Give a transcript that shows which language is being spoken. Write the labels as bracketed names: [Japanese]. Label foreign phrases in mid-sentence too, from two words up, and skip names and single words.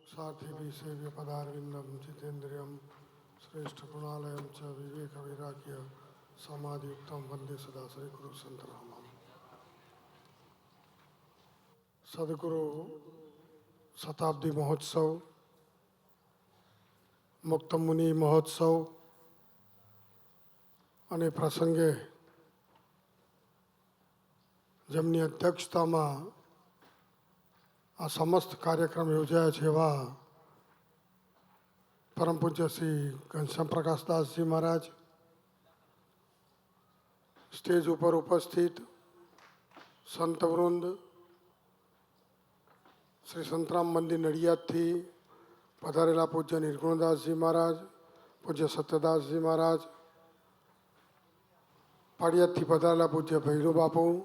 [Sanskrit] साथी सेव्य पदारविंदम जितेन्द्रियम श्रेष्ठ गुणालयम च विवेक वैराग्य समाधियुक्तम वंदे सदा श्री गुरु संतरामम। [Gujarati] सदगुरु शताब्दी महोत्सव, मुक्त मुनि महोत्सव અને પ્રસંગે જેમની અધ્યક્ષતામાં આ સમસ્ત કાર્યક્રમ યોજાયા છે એવા પરમ પૂજ્ય શ્રી ઘનશ્યામ પ્રકાશદાસજી મહારાજ, સ્ટેજ ઉપર ઉપસ્થિત સંતવૃંદ, શ્રી સંતરામ મંદિર નડિયાદથી પધારેલા પૂજ્ય નિર્ગુણદાસજી મહારાજ, પૂજ્ય સત્યદાસજી મહારાજ, પાડિયાદથી પધારેલા પૂજ્ય ભૈરવ બાપુ,